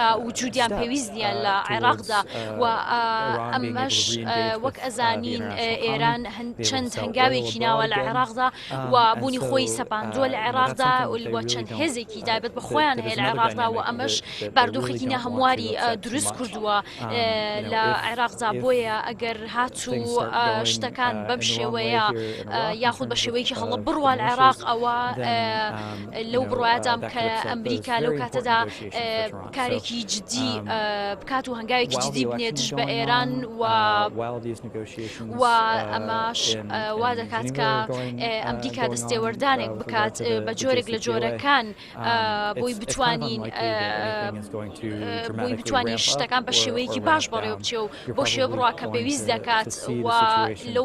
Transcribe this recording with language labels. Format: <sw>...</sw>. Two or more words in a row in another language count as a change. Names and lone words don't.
<ckb>وجودیان پێویست نیە لە عێراقدا و ئەمەش وەک ئەزانین ئێران چەند هەنگاوێکی ناوە لە عێراقدا و بوونی خۆی سەپاندووە لە عێراقدا و چەند هێزێکی تایبەت بە خۆیان هەیە لە عێراقدا و ئەمەش بارودۆخێکی نەهەمواری دروست کردووە لە عێراقدا بۆیە ئەگەر هاتوو شتەکان بەم شێوەیە یاخود بە شێوەیەکی هەڵە بڕوە لە عێراق ئەوە لە لەو بڕوایدام</ckb> <en>that</en> <ckb>کە</ckb> <en>could upset those</en> <ckb>ئەمریکا لەو</ckb> <en>very important</en> <ckb>کاتەدا</ckb> <en>negotiations for Tehran.</en> <ckb>کارێکی جددی بکات و هەنگاوێکی</ckb> <en>While</en> <ckb>جددی</ckb> <en>the</en> <ckb>بنێتش</ckb> <en>election's</en> <ckb>بە</ckb> <en>going</en> <ckb>ئێران</ckb> <en>on,</en> <ckb>و</ckb> <en>while these negotiations</en> <ckb>و ئەماش وا دەکات کە ئەمریکا دەستێوەردانێک بکات بە جۆرێک لە جۆرەکان بۆی بتوانین بۆی بتوانین شتەکان بە شێوەیەکی باش بەڕێوە بچێ و بۆ شێوە بڕواکە پێویست دەکات و لەو</ckb>